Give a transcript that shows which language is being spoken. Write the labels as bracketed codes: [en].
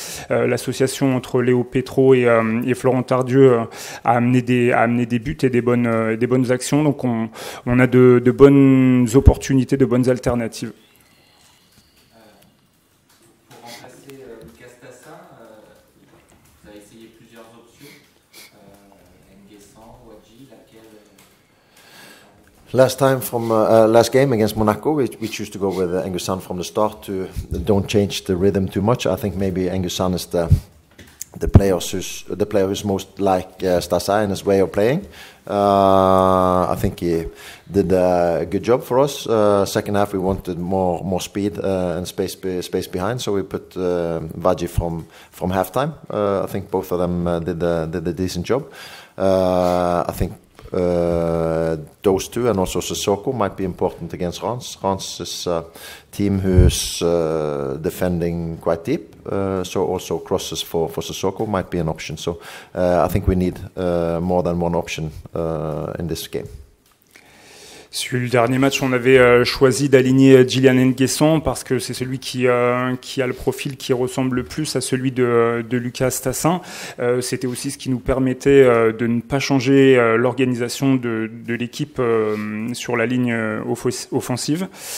[fr] L'association entre Léo Petro et Florent Tardieu a amené des buts et des bonnes actions. Donc on a de bonnes opportunités, de bonnes alternatives. Pour remplacer Lucas Tassin, vous avez essayé plusieurs options. Nguessan, Wadji, laquelle [en] Last game against Monaco, we choose to go with Nguessan from the start to don't change the rhythm too much. I think maybe Nguessan is the player who's most like Stasa in his way of playing. I think he did a good job for us. Second half we wanted more speed and space behind, so we put Wadji from halftime. I think both of them did a decent job. I think those two and also Sissoko might be important against Reims. Reims is a team who's defending quite deep, so also crosses for Sissoko might be an option. So I think we need more than one option in this game. [fr] Sur le dernier match, on avait choisi d'aligner Gillian Nguessan parce que c'est celui qui a le profil qui ressemble le plus à celui de Lucas Tassin. C'était aussi ce qui nous permettait de ne pas changer l'organisation de l'équipe sur la ligne offensive.